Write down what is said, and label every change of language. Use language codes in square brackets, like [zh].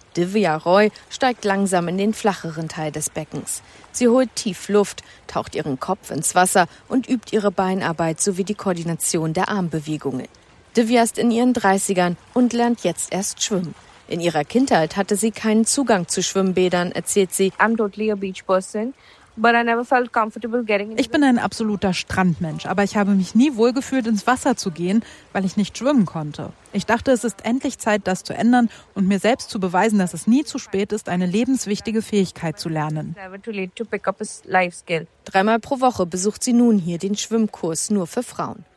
[de] Divya Roy steigt langsam in den flacheren Teil des Beckens. Sie holt tief Luft, taucht ihren Kopf ins Wasser und übt ihre Beinarbeit sowie die Koordination der Armbewegungen. Divya ist in ihren 30ern und lernt jetzt erst schwimmen. In ihrer Kindheit hatte sie keinen Zugang zu Schwimmbädern, erzählt sie. [en] I'm totally a beach person, but I never felt comfortable getting [de] into. Ich bin ein absoluter Strandmensch, aber ich habe mich nie wohlgefühlt, ins Wasser zu gehen, weil ich nicht schwimmen konnte. Ich dachte, es ist endlich Zeit, das zu ändern und mir selbst zu beweisen, dass es nie zu spät ist, eine lebenswichtige Fähigkeit zu lernen. Dreimal pro Woche besucht sie nun hier den Schwimmkurs nur für Frauen.